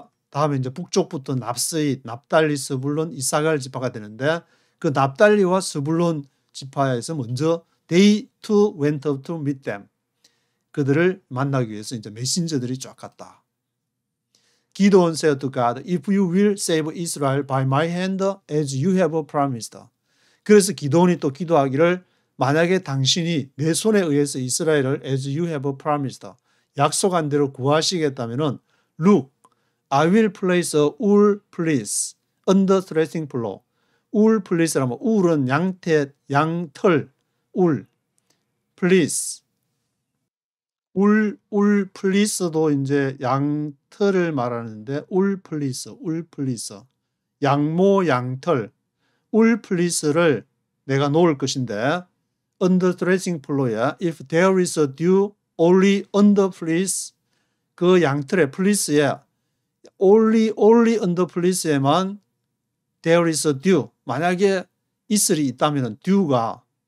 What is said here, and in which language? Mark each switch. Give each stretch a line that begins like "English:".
Korean: 다음에 이제 북쪽부터 납스잇, 납달리, 스불론, 이사갈 지파가 되는데 그 납달리와 스불론 지파에서 먼저
English: they too went up to meet them.
Korean: 그들을 만나기 위해서 이제 메신저들이 쫙 갔다.
English: Gideon said to God, if you will save Israel by my hand as you have promised.
Korean: 그래서 기도원이 또 기도하기를 만약에 당신이 내 손에 의해서 이스라엘을
English: as you have promised
Korean: 약속한 대로 구하시겠다면은
English: look, I will place a wool fleece on the threshing floor.
Korean: wool fleece라면 wool은 양털, wool, fleece. wool fleece도 이제 양털을 말하는데 wool fleece. 양모 양털. wool fleece를 내가 놓을 것인데
English: on the threshing floor
Korean: 에
English: if there is a dew only on the fleece
Korean: 그 양털의 fleece에
English: only on the fleece
Korean: 에만
English: there is a dew
Korean: 만약에 이슬이 있다면 dew가